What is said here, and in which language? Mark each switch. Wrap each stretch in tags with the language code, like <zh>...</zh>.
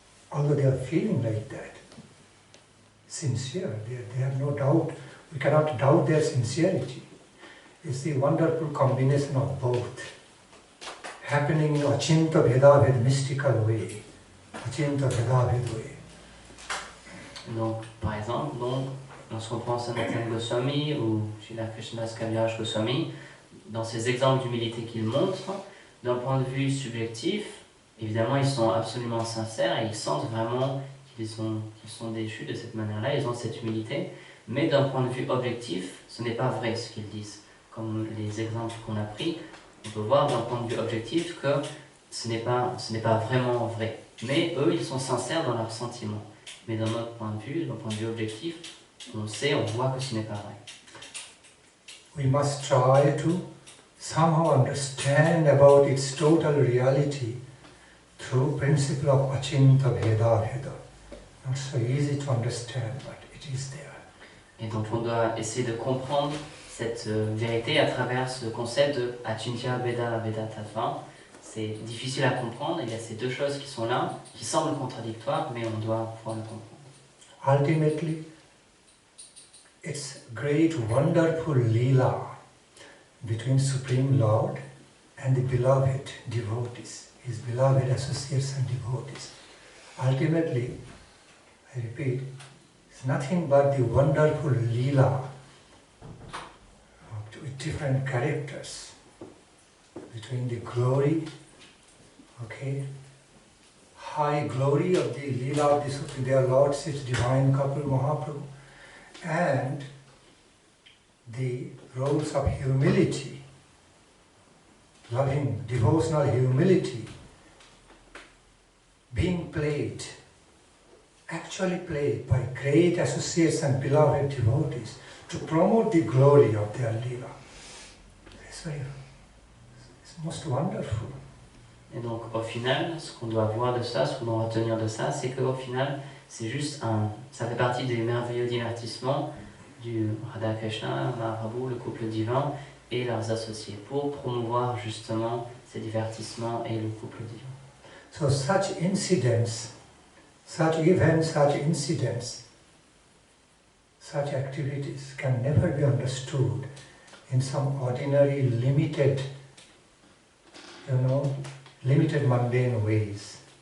<en>Although they are feeling like that, sincere, they have no doubt, we cannot doubt their sincerity. It's the wonderful combination of both, happening in Achinta Bhedabhed mystical way, Achinta Bhedabhed way.</en> <fr>Donc, par exemple, lorsqu'on prend Sanatana Goswami ou Srila Krishnadas Kaviraj Goswami, dans ces exemples d'humilité qu'ils montrent, d'un point de vue subjectif, évidemment, ils sont absolument sincères et ils sentent vraiment qu'ils sont déchus de cette manière-là, ils ont cette humilité, mais d'un point de vue objectif, ce n'est pas vrai ce qu'ils disent. Comme les exemples qu'on a pris, on peut voir d'un point de vue objectif que ce n'est pas vraiment vrai. Mais eux, ils sont sincères dans leurs sentiments. Mais d'un autre point de vue, d'un point de vue objectif, on voit que ce n'est pas vrai.</fr> <en>We must try to somehow understand about its total reality through principle of Achinta Bheda Bheda. Not so easy to understand, but it is there.</en> <fr>Et donc on doit essayer de comprendre cette vérité à travers ce concept de Achintya Bheda Bheda Tattva. C'est difficile à comprendre, il y a ces deux choses qui sont là, qui semblent contradictoires, mais on doit pouvoir le comprendre.</fr> <en>Ultimately, it's great wonderful lila between Supreme Lord and the beloved devotees, his beloved associates and devotees. Ultimately, I repeat, it's nothing but the wonderful lila with different characters between the glory, okay, high glory of the lila of the Supreme, their Lordship's divine couple Mahaprabhu, and the roles of humility, loving, devotional humility, being played, actually played by great associates and beloved devotees to promote the glory of their lila. It's most wonderful.</en> <fr>Et donc au final, ce qu'on doit voir de ça, ce qu'on doit retenir de ça, c'est qu'au final, c'est juste ça fait partie des merveilleux divertissements du Radha Krishna, Mahaprabhu, le couple divin et leurs associés, pour promouvoir justement ces divertissements et le couple divin.</fr> <en>So such incidents, such events, such incidents, such activities can never be understood in some ordinary, limited, limited mundane ways.</en>